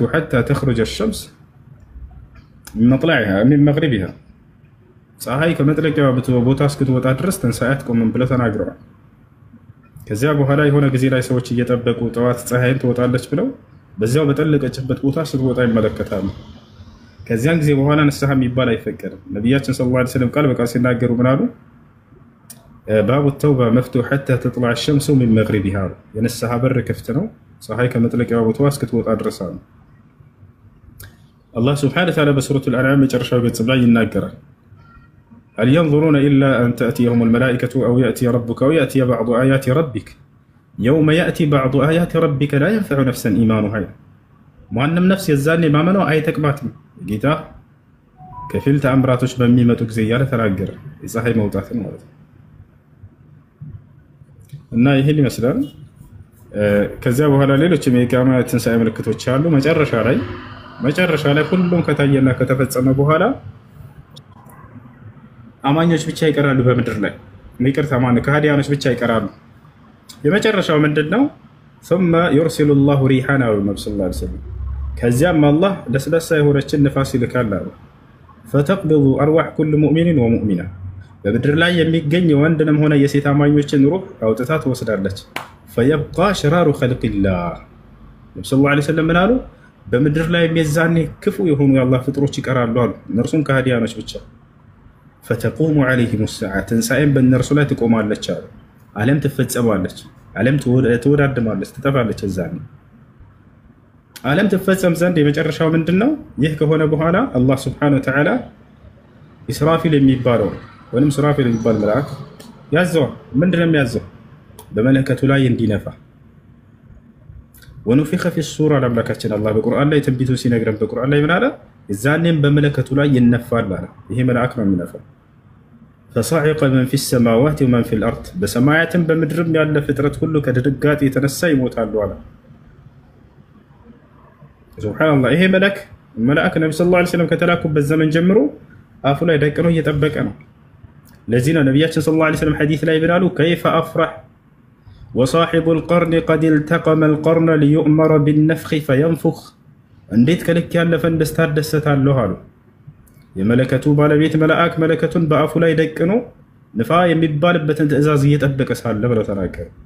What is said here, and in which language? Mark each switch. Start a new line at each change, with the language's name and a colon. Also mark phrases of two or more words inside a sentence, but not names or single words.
Arabic: حتى تخرج الشمس من مطلعها من مغربها፣
Amharic: ፀሐይ ከመጥለቂያ ቦታ እስክትወጣ ድረስ ትንሣኤ አትቆምም ብለው ተናግረዋል። ከዚያ በኋላ የሆነ ጊዜ ላይ ሰዎች እየጠበቁ ጠዋት ፀሐይን ትወጣለች ብለው በዚያው በጠለቀችበት ቦታ ስትወጣ ይመለከታሉ። ከዚያን ጊዜ በኋላ ንስሐ የሚባል አይፈቀድም። ነቢያችን
Arabic: صلى الله عليه وسلم
Amharic: ቃል በቃል ሲናገሩ ምን አሉ?
Arabic: باب التوبة مفتوح حتى تطلع الشمس من مغربها፣
Amharic: የንስሐ በር ክፍት ነው ፀሐይ ከመጥለቂያዋ ቦታዋ እስክትወጣ ድረስ አሉ። አላህ
Arabic: سبحانه وتعالى
Amharic: በሱረቱል አንዓም መጨረሻው ገጽ ላይ ይናገራል።
Arabic: هل ينظرون إلا أن تأتيهم الملائكة أو يأتي ربك أو يأتي بعض آيات ربك يوم يأتي بعض آيات ربك لا ينفع نفسا إيمانها
Amharic: ማንም ነፍስ የዛኔ ማመኗ አይጠቅማትም። ጌታ ከፊል ተአምራቶች በሚመጡ ጊዜ እያለ ተናገረ፣ የፀሐይ መውጣትን ማለት ነው። እና ይሄን ይመስላል። ከዚያ በኋላ ሌሎች የቂያማ ትንሣኤ ምልክቶች አሉ። መጨረሻ ላይ ሁሉም ከታየና ከተፈጸመ በኋላ አማኞች ብቻ ይቀራሉ በምድር ላይ። ይቅርታ ማን ከሃዲያኖች ብቻ ይቀራሉ። የመጨረሻው ምንድነው?
Arabic: ثم يرسل الله ريحانا والنبي صلى الله عليه وسلم
Amharic: ከዚያም አላህ ለስለሳ የሆነችን ንፋስ ይልካል አሉ።
Arabic: فتقبض أرواح كل مؤمن ومؤمنة
Amharic: በምድር ላይ የሚገኝ የወንድንም ሆነ የሴት አማኞችን ሩህ አውጥታ ትወስዳለች።
Arabic: فيبقى شرار خلق الله
Amharic: ነብዩ
Arabic: صلى الله عليه وسلم
Amharic: ምን አሉ? በምድር ላይ የሚዛኔ ክፉ የሆኑ የአላህ ፍጥሮች ይቀራሉ አሉ፣ እነርሱም ከሃዲያኖች ብቻ።
Arabic: فتقوم عليهم الساعة
Amharic: ትንሣኤም በእነርሱ ላይ ትቆማለች አሉ። ዓለም ትፈጸማለች፣ ዓለም ትወዳድማለች፣ ትጠፋለች። እዛኔ ዓለም ትፈጸም ዘንድ የመጨረሻው ምንድነው? ይህ ከሆነ በኋላ አላህ
Arabic: سبحانه وتعالى
Amharic: ኢስራፊል የሚባለው ወይም ሱራፊል የሚባል መልአክ ያዘዋል። ምንድነው የሚያዘው? በመለከቱ ላይ እንዲነፋ።
Arabic: ونفخ في الصور
Amharic: አምላካችን አላህ በቁርአን ላይ ትንቢቱ ሲነግረን በቁርአን ላይ ምን አለ? እዛኔም በመለከቱ ላይ ይነፋል አለ። ይሄ መልአክ ነው የሚነፋው።
Arabic: فصعق من في السماوات ومن في الأرض
Amharic: በሰማያትም በምድርም ያለ ፍጥረት ሁሉ ከድንጋጤ የተነሳ ይሞታሉ አለ። ሱብሃንአላህ። ይሄ መልአክ ነብዩ
Arabic: صلى الله عليه وسلم
Amharic: ከተላኩበት ዘመን ጀምሮ አፉ ላይ ደቅኖ እየጠበቀ ነው። ለዚህ ነው ነቢያችን
Arabic: صلى الله عليه وسلم
Amharic: ሐዲስ ላይ ብላሉ
Arabic: كيف أفرح وصاحب القرن قد التقم القرن ليؤمر بالنفخ فينفخ
Amharic: እንዴት ከልክ ያለፈን ደስታ እደሰታለሁ አሉ። የመለከቱ ባለቤት መልአክ መለከቱን በአፉ ላይ ደቅኖ ንፋ የሚባልበትን ትእዛዝ እየጠበቀ ሳለ ብለው ተናገሩ።